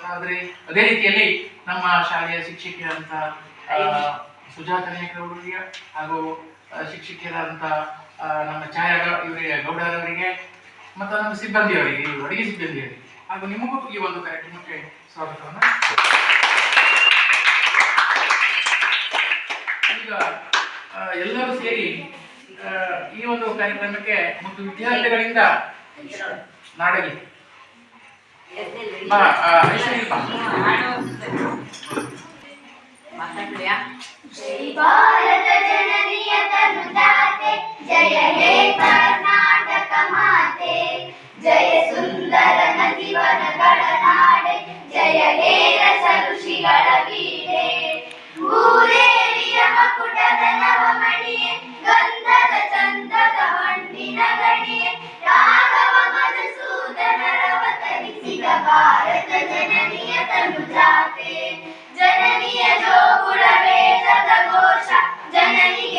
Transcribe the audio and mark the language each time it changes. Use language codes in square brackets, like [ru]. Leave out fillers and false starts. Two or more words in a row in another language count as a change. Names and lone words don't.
[kn] ಅದೇ ರೀತಿಯಲ್ಲಿ ನಮ್ಮ ಶಾಲೆಯ ಶಿಕ್ಷಕಿಯರಂತ ಸುಜಾತ ನಾಯಕರವರಿಗೆ ಹಾಗೂ ಶಿಕ್ಷಕಿಯರಾದಂಥ ನಮ್ಮ ಛಾಯಾ ಇವರಿಗೆ ಗೌಡರವರಿಗೆ ಮತ್ತು ನಮ್ಮ ಸಿಬ್ಬಂದಿಯವರಿಗೆ, ಅಡಿಗೆ ಸಿಬ್ಬಂದಿಯವರಿಗೆ ಹಾಗೂ ನಿಮಗೂ ಈ ಒಂದು ಕಾರ್ಯಕ್ರಮಕ್ಕೆ ಸ್ವಾಗತವನ್ನು. ಈಗ ಎಲ್ಲರೂ ಸೇರಿ ಈ ಒಂದು ಕಾರ್ಯಕ್ರಮಕ್ಕೆ ಮತ್ತು ವಿದ್ಯಾರ್ಥಿಗಳಿಂದ ನಾಡಗಿ ಶ್ರೀ ಭಾರತ ಜನನಿಯ ತನುಜಾತೆ ಜಯ ಹೇ ಕರ್ನಾಟಕ ಮಾತೆ, ಜಯ ಸುಂದರ ನದಿ ವನಗಳ ನಾಡೆ, ಜಯ ಹೇ ರಸ ಋಷಿಗಳ ಬೀಡೆ, ಭೂದೇವಿಯ ಮಕುಟದ ನವಮಣಿಯೇ, ಗಂಧದ ಚಂದದ ಹಣ್ಣಿನ ಗಣಿಯೇ, ರಾಘವ ಮಧುಸೂದನರ ಅವತರಿಸಿದ ಭಾರತ ಜನನಿಯ ತನುಜಾತೆ, ಜನನಿಯ ಜೋಗುಳ ವೇದದ ಘೋಷ, ಜನನಿಗೆ